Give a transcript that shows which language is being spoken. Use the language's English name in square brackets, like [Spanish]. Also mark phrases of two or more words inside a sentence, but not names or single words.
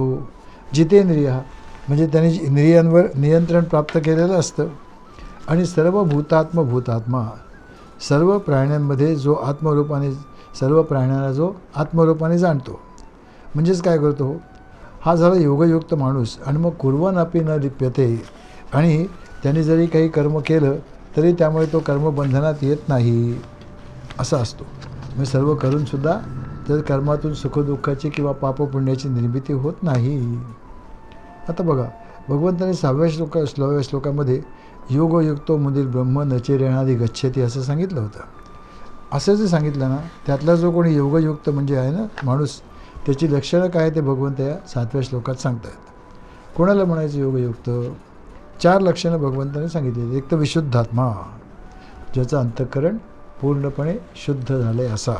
[Marathi] जितेंद्रिय म्हणजे त्याने इंद्रियांवर नियंत्रण प्राप्त केलेलं असतं. आणि सर्व भूतात्मा सर्व प्राण्यांमध्ये जो आत्मरूपाने, सर्व प्राण्यांना जो आत्मरूपाने जाणतो. म्हणजेच काय करतो? हा झाला योगयुक्त माणूस. आणि मग [Sanskrit] कुर्वन् अपि न लिप्यते, [Marathi] आणि त्याने जरी काही कर्म केलं तरी त्यामुळे तो कर्मबंधनात येत नाही असा असतो. म्हणजे सर्व करूनसुद्धा त्या कर्मातून सुखदुःखाची किंवा पापपुण्याची निर्मिती होत नाही. आता बघा, भगवंताने 6व्या श्लोकामध्ये [Sanskrit] योगयुक्तो मुनीर ब्रह्म नचिरेणाधी गच्छति [Marathi] असं सांगितलं होतं. असं जे सांगितलं ना, त्यातला जो कोणी योगयुक्त म्हणजे आहे ना माणूस, त्याची लक्षणं काय ते भगवंत या 7व्या श्लोकात सांगतायत. कोणाला म्हणायचं योगयुक्त? 4 लक्षणं भगवंताने सांगितलेली. एक तर विशुद्धात्मा, ज्याचं अंतःकरण पूर्णपणे शुद्ध झालं आहे असा.